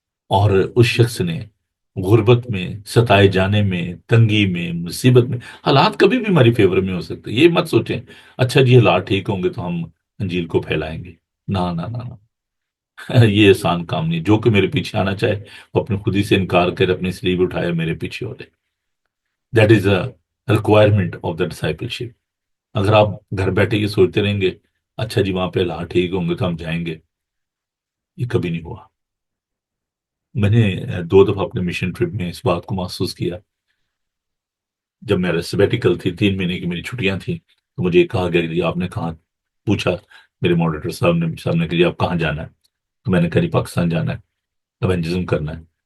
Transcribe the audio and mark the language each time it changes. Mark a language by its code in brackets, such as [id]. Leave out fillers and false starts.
[ur] اور اس شخص نے غربت میں، ستائے جانے میں، تنگی میں، مصیبت میں، حالات کبھی بھی ہماری فیور میں ہو سکتے. یہ مت سوچیں اچھا جی حالات ٹھیک ہوں گے تو ہم انجیل کو پھیلائیں گے. نہ نہ نہ نہ. یہ آسان کام نہیں. جو کہ میرے پیچھے آنا چاہے وہ اپنی خودی سے انکار کر اپنی سلیب اٹھائے میرے پیچھے ہو جائے. [en] That is a requirement of the discipleship. [ur] اگر آپ گھر بیٹھے یہ سوچتے رہیں گے اچھا جی وہاں پہ حالات ٹھیک ہوں گے تو ہم جائیں گے، یہ کبھی نہیں ہوا. میں نے 2 دفعہ اپنے مشن ٹرپ میں اس بات کو محسوس کیا. جب میرا سیبیٹیکل تھی، 3 مہینے کی میری چھٹیاں تھیں، تو مجھے کہا گیا کہ آپ نے کہاں، پوچھا میرے ماڈریٹر صاحب نے کہ جی آپ کہاں جانا ہے؟ تو میں نے کہا جی پاکستان جانا ہے، ایونجزم کرنا ہے.